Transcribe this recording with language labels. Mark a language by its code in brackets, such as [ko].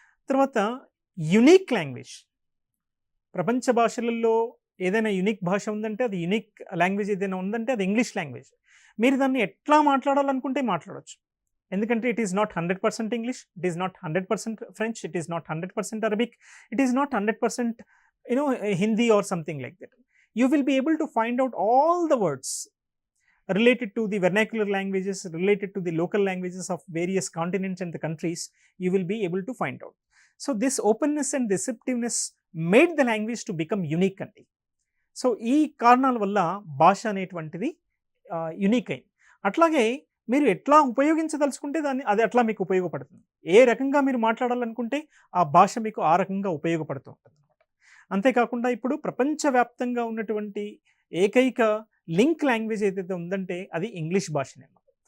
[te] తర్వాత unique language, ప్రపంచ భాషలలో ఏదైనా యునిక్ భాష ఉందంటే, అది యునిక్ లాంగ్వేజ్ ఏదైనా ఉందంటే అది ఇంగ్లీష్ లాంగ్వేజ్. మీరు దాన్ని ఎట్లా మాట్లాడాలనుకుంటే మాట్లాడవచ్చు, ఎందుకంటే [en] It is not 100% English, it is not 100% French, it is not 100% Arabic, it is not 100% Hindi or something like that. You will be able to find out all the words related to the vernacular languages, related to the local languages of various continents and the countries, you will be able to find out. So this openness and receptiveness made the language to become unique andi. [te] So ఈ కారణాల వల్ల భాష అనేటువంటిది unique అయింది. అట్లాగే మీరు ఎట్లా ఉపయోగించదలుచుకుంటే అది అట్లా మీకు ఉపయోగపడుతుంది. ఏ రకంగా మీరు మాట్లాడాలనుకుంటే ఆ భాష మీకు ఆ రకంగా ఉపయోగపడుతూ ఉంటుందనమాట. అంతేకాకుండా ఇప్పుడు ప్రపంచవ్యాప్తంగా ఉన్నటువంటి ఏకైక లింక్ లాంగ్వేజ్ ఏదైతే ఉందంటే అది ఇంగ్లీష్ భాషనే అన్నమాట.